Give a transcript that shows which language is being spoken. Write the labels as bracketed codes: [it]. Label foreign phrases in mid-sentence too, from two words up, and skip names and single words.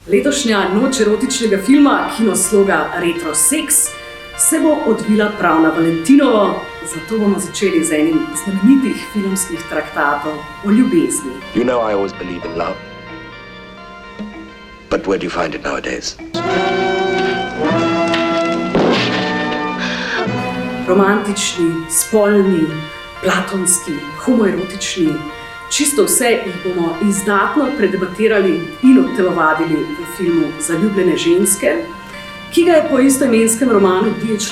[sl] Letošnja noč erotičnega filma Kinosloga Retro Sex se bo odvila prav na Valentinovo, zato bomo začeli z enim znamenitih filmskih traktatov o ljubezni. [en] You know I always believe in love. But where do you find it nowadays? [sl] Romantični, spolni, platonski, homoerotični, čisto vse jih bomo izdatno predebatirali in odtelovadili v filmu Zaljubljene ženske, ki ga je po istoimenskem romanu D.H.